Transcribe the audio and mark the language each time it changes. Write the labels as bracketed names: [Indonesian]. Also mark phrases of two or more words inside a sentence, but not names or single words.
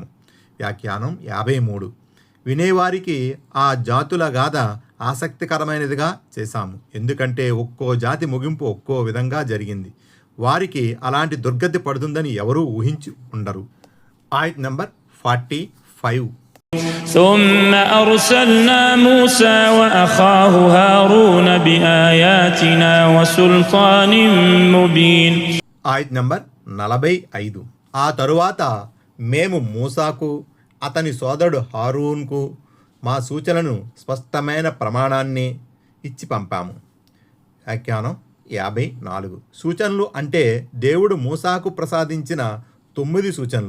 [Telugu] వ్యాఖ్యానం 53. వినేవారికి ఆ జాతుల గాథ ఆసక్తికరమైనదిగా చేశాము. ఎందుకంటే ఒక్కో జాతి ముగింపు ఒక్కో విధంగా జరిగింది. వారికి అలాంటి దుర్గతి పడుతుందని ఎవరూ ఊహించి ఉండరు. ఆయత్ నంబర్ 45. [Arabic] ثم أرسلنا موسى وأخاه هارون بآياتنا وسلطان مبين. [Telugu] ఆయత్ నంబర్ 45. ఆ తరువాత మేము మూసాకు అతని సోదరుడు హారూన్కు మా సూచనలను స్పష్టమైన ప్రమాణాన్ని ఇచ్చి పంపాము. వ్యాఖ్యానం 54. సూచనలు అంటే దేవుడు మూసాకు ప్రసాదించిన 9 సూచనలు.